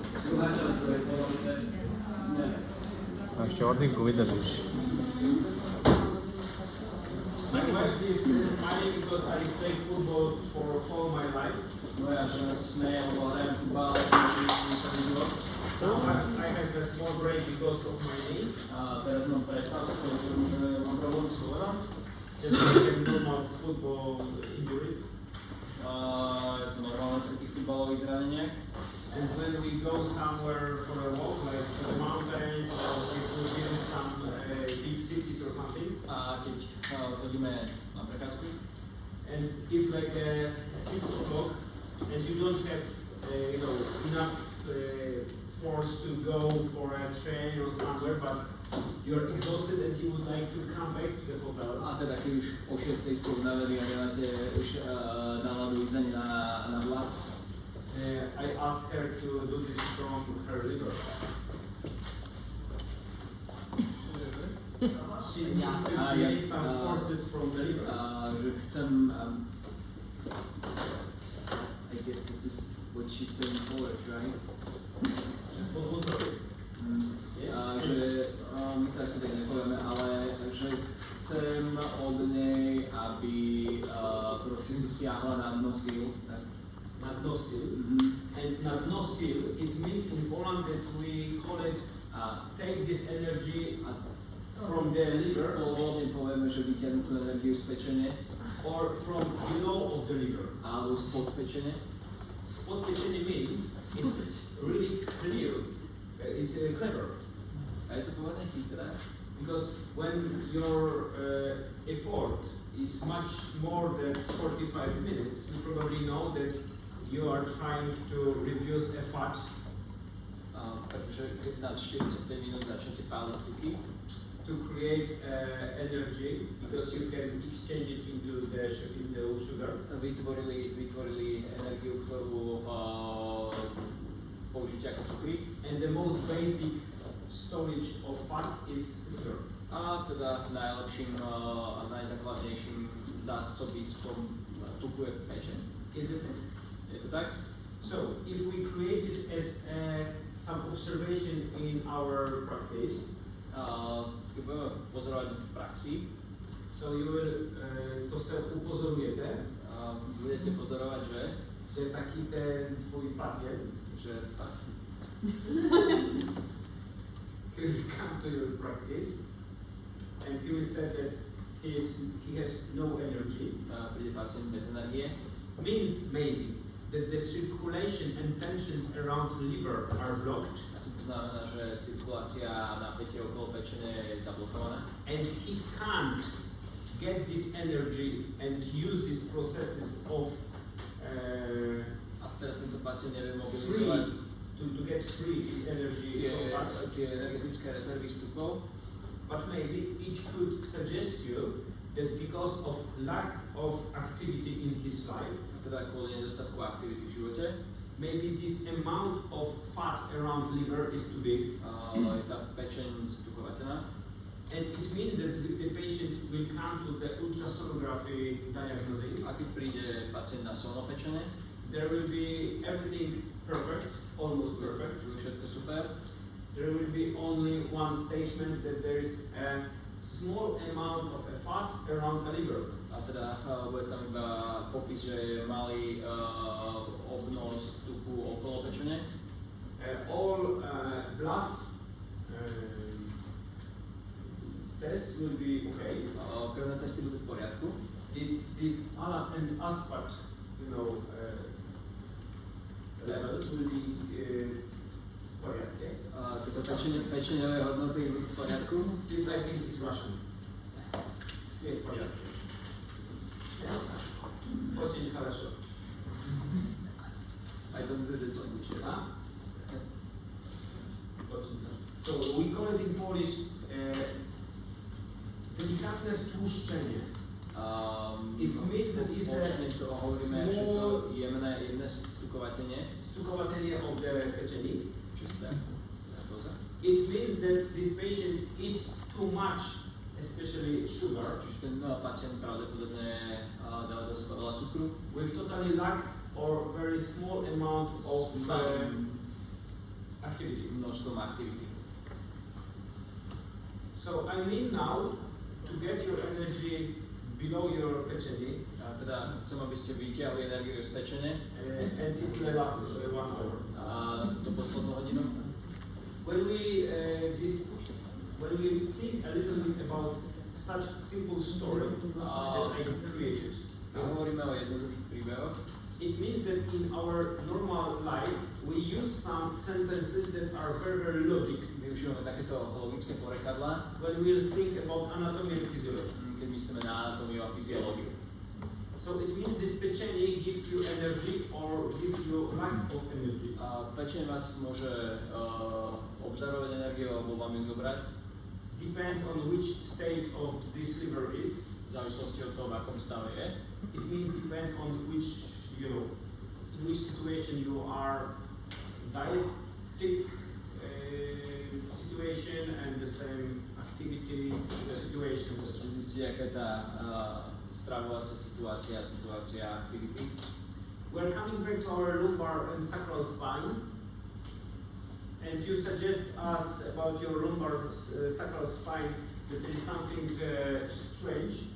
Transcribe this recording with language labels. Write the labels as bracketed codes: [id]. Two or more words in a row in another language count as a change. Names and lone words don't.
[sk] A ešte odzinku vydržíš. [en] My wife is smiling because I play football for all my life. [sk] Moja žena sa smeje, lebo hrajem futbal, [en] Now I have a small break because of my knee. [sk] a teraz mám prestávku, pretože mám problém s kolenom. [en] Just like normal football injuries. [sk] Je to normálne pri tých futbalových zraneniach. [en] And when we go somewhere for a walk, like to the mountains, or if we visit some big cities or something, [sk] A keď chodíme na prechádzku, [en] and it's like 6 o'clock, and you don't have enough force to go for a train or somewhere, but you're exhausted and you would like to come back to the hotel. [sk] a teda keď už o 6 ste unavení a nemáte už náladu ísť na vlak, [en] I asked her to do this from her liver. She needs to create some forces from the liver. [sk] Že chcem, [en] I guess this is what she's saying forward, right? Just for one topic. [sk] Že my to asi tak nepovieme, ale že chcem od nej, aby proste si siahla na dno síl. Nadnosil. [en] And nadnosil, it means in Poland that we call it take this energy from the liver [sk] Pôvodne povieme, že vytiahnu tú energiu z pečene [en] or from below of the liver. [sk] alebo spod pečene. [en] Spot pečenie means it's really clear, it's clever. [sk] A je to povedané chytré, [en] Because when your effort is much more than 45 minutes, you probably know that you are trying to reduce a fat [sk] pretože keď nad 45 minút začnete páliť tuky, [en] to create energy because you can exchange it into the sugar. [sk] vytvorili energiu, ktorú použite ako cukry. [en] And the most basic storage of fat is liver. [sk] A teda najlepším a najzákladnejším zásobiskom tuku je pečeň. [en] Is it? [sk] Je to tak? [en] So, if we create it as some observation in our practice, [sk] Keď budeme pozorovať v praxi, [en] so you will, [sk] to sa upozorujete, budete pozorovať, že taký ten tvoj pacient, že [en] he will come to your practice and he will say that he has no energy, [sk] príde pacient bez energie, [en] means maybe that the circulation and tensions around the liver are blocked. [sk] asi to znamená, že cirkulácia a napätie okolo pečene je zablokované. [en] And he can't get this energy and use these processes of [sk] A teda tento pacient nevie mobilizovať [en] to get free this energy from fat. [sk] tie energetické rezervy z tukov, [en] But maybe it could suggest you that because of lack of activity in his life, [sk] a teda kvôli nedostatku aktivity v živote, [en] maybe this amount of fat around liver is too big. [sk] je tá pečeň stukovateľná. [en] And it means that if the patient will come to the ultrasonography diagnosis, [sk] A keď príde pacient na solnopečenie, [en] there will be everything perfect, almost perfect. [sk] je všetko super, [en] There will be only one statement that there is a small amount of a fat around the liver. [sk] a teda bude tam iba popis, že je malý obnos tuku okolo pečene. [en] All blood tests will be okay. [sk] Krvné testy budú v poriadku. [en] This ALAT and ASPAT, levels will be [sk] v poriadke. Tieto pečeňové hodnoty budú v poriadku. [en] This I think it's Russian. [ru] Все в порядке. Очень хорошо. [en] I don't do this language yet. [ru] Очень хорошо. [en] So we call it in Polish [pl] delikatne stłuszczenie. [en] It means that it's [sk] to hovoríme, že to jemné stukovatenie. Stukovatenie [en] of the [sk] pečeník. Čisté. [en] It means that this patient eat too much, especially sugar, [sk] Čiže ten pacient pravdepodobne dáva do seba veľa cukru. [en] with totally lack or very small amount of activity. [sk] množstvom aktivity. [en] So I mean now to get your energy below your pečenie, [sk] A teda chcem, aby ste vytiahli energiu z pečene [en] and it's the last 1 hour. [sk] a tú poslednú hodinu. [en] When we think a little bit about such simple story that I created, [sk] A hovoríme o jednoduchých príbehoch. [en] it means that in our normal life we use some sentences that are very, very logic [sk] Využívame takéto logické porekadlá, [en] when we think about anatomy and physiology. [sk] keď myslíme na anatómiu a fyziológiu. [en] So it means this pečenie gives you energy or gives you lack of energy. [sk] A pečeň vás môže obdarovať energiu alebo vám ju zobrať. [en] Depends on which state of this liver is. [sk] V závislosti od toho, v akom stave je. [en] It means depends on which, in which situation you are, diabetic situation and the same activity situation. [sk] Musíte zistiť, aká je tá stravovacia situácia aktivity. [en] We're coming back to our lumbar and sacral spine, and you suggest us about your lumbar sacral spine that there is something strange.